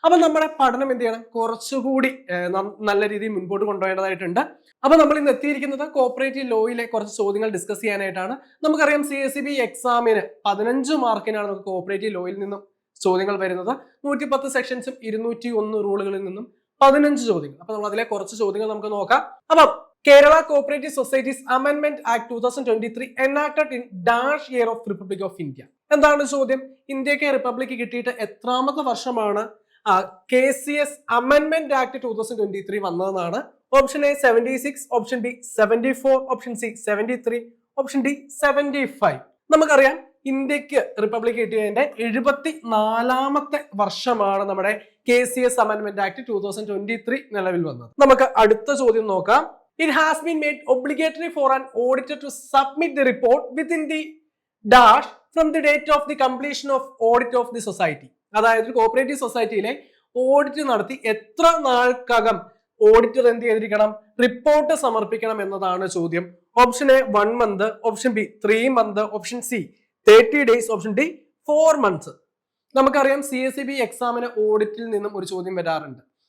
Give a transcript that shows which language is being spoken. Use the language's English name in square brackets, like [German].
[Malayalam] അപ്പൊ നമ്മുടെ പഠനം എന്ത് ചെയ്യണം? കുറച്ചുകൂടി നല്ല രീതിയിൽ മുൻപോട്ട് കൊണ്ടുപോകേണ്ടതായിട്ടുണ്ട്. അപ്പൊ നമ്മൾ ഇന്ന് എത്തിയിരിക്കുന്നത് കോപ്പറേറ്റീവ് ലോയിലെ കുറച്ച് ചോദ്യങ്ങൾ ഡിസ്കസ് ചെയ്യാനായിട്ടാണ്. നമുക്കറിയാം CICB എക്സാമിന് 15 മാർക്കിനാണ് നമുക്ക് കോപ്പറേറ്റീവ് ലോയിൽ നിന്നും ചോദ്യങ്ങൾ വരുന്നത്. 110 സെക്ഷൻസും 201 റൂളുകളിൽ നിന്നും 15 ചോദ്യങ്ങൾ. അപ്പൊ നമ്മൾ അതിലെ കുറച്ച് ചോദ്യങ്ങൾ നമുക്ക് നോക്കാം. [English] അപ്പം Kerala cooperative societies അമെൻമെന്റ് act 2023 enacted in dash year of Republic of India. [Malayalam] എന്താണ് ചോദ്യം? ഇന്ത്യക്ക് റിപ്പബ്ലിക് കിട്ടിയിട്ട് എത്രാമത്തെ വർഷമാണ് KCS അമെൻമെന്റ് act 2023 വന്നതെന്നാണ്. Option A 76, option B 74, option C 73, option D 75. നമുക്കറിയാം ഇന്ത്യക്ക് റിപ്പബ്ലിക് കിട്ടിയതിന്റെ 74ാമത്തെ വർഷമാണ് നമ്മുടെ KCS അമെൻമെന്റ് ആക്ട് 2023 നിലവിൽ വന്നത്. നമുക്ക് അടുത്ത ചോദ്യം നോക്കാം. [English] It has been made obligatory for an auditor to submit the report within the dash from the date of the completion of audit of the society. [Malayalam] അതായത് കോപ്പറേറ്റീവ് സൊസൈറ്റിയിലെ ഓഡിറ്റ് നടത്തി എത്ര നാൾക്കകം ഓഡിറ്റർ എന്ത് ചെയ്തിരിക്കണം? റിപ്പോർട്ട് സമർപ്പിക്കണം എന്നതാണ് ചോദ്യം. Option A 1 month, option B 3 months, option C 30 days, option D 4 months. നമുക്കറിയാം CICB എക്സാമിന് ഓഡിറ്റിൽ നിന്നും ഒരു ചോദ്യം വരാറുണ്ട്.